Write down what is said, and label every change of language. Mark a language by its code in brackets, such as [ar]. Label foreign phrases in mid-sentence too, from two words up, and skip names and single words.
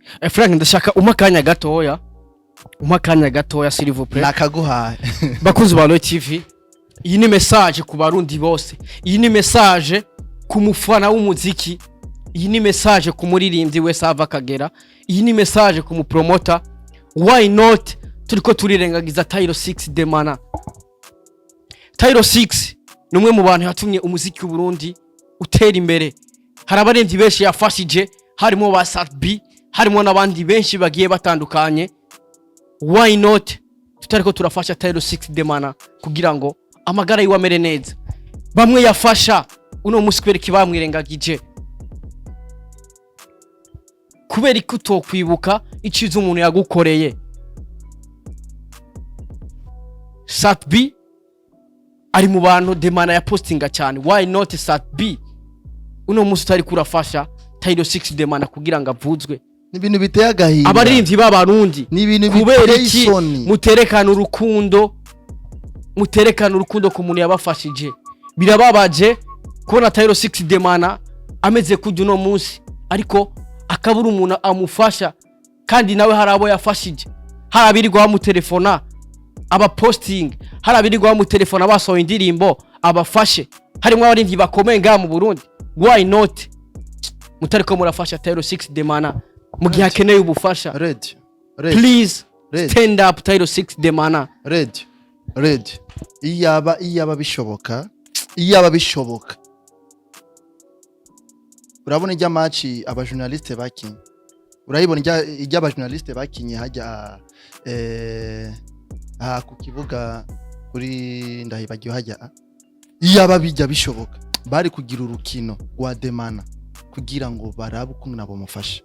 [rn] Frank, ndashaka umakanya gatoya [fr] s'il vous plaît. [rn] Nakaguhaye. Bakozi ba Roy TV, iyi ni message ku barundi bose, iyi ni message ku mufana w'umuziki, iyi ni message ku muririmbyi wese ava kagera, iyi ni message ku mupromoter. [en] Why not [rn] turiko turirengagiza Tylo 6 Demana. Tylo 6 numwe mu bantu yatumye umuziki w'u Burundi utera imbere. Hari abaremvyi benshi yafashije, harimo ba Sadbi, harimo nabandi benshi bagiye batandukanye. [en] Why not [rn] tutariko turafasha Tylo 6 Demana kugira ngo amagara yiwe amere neza. Bamwe yafasha uno musi kubera kibamwirengagije, kubera ko utokwibuka icizo umuntu yagukoreye. Sadbi ari mu bantu Demana ya postinga cyane. [en] Why not [rn] Sadbi uno musi utari kurafasha Tylo 6 Demana kugira ngo avuzwe? Ni ibintu biteye agahinda. Abarimvyi b'abarundi ni ibintu biteye isoni. Muterekana urukundo ku muntu yabafashije. Birababaje kubona Tylo 6 Demana ameze kujya uno munsi, ariko akabura umuntu amufasha, kandi nawe hari abo yafashije. Hari abirirwa bamutelefona aba posting, hari abirirwa bamutelefona basohoye indirimbo abafashe, harimo abarimvyi bakomeye ngaha mu Burundi. [en] Why not [rn] mutariko murafasha Tylo 6 Demana mu gihe akeneye ubufasha? [en] Please stand up Tylo 6 Demana. [rn] Red iyaba bishoboka, urabona ijya match abajournaliste bakinye, urayibona ijya abajournaliste bakinye hajya ku kibuga kuri ndahibagiye hajya, iyaba bijya bishoboka bari kugira urukino rwa Demana kugira ngo barabe ukuntu nabo mufasha.